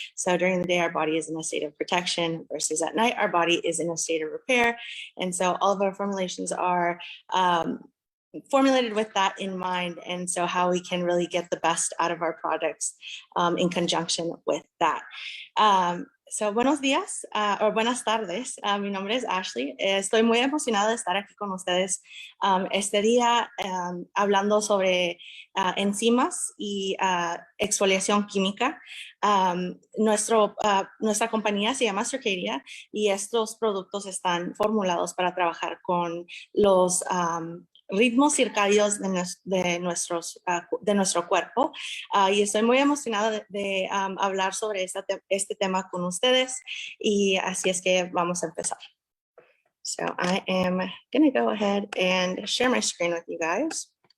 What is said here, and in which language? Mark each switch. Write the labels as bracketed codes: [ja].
[en] So during the day, our body is in a state of protection versus at night, our body is in a state of repair. And so all of our formulations are formulated with that in mind, and so how we can really get the best out of our products in conjunction with that. [es] So buenos días o buenas tardes. Mi nombre es Ashley. Estoy muy emocionada de estar aquí con ustedes este día hablando sobre enzimas y exfoliación química. Nuestra compañía se llama Circadia y estos productos están formulados para trabajar con los ritmos circadios de nuestro cuerpo, y estoy muy emocionada de hablar sobre este tema con ustedes, y así es que vamos a empezar. [en] So I am going to go ahead and share my screen with you guys.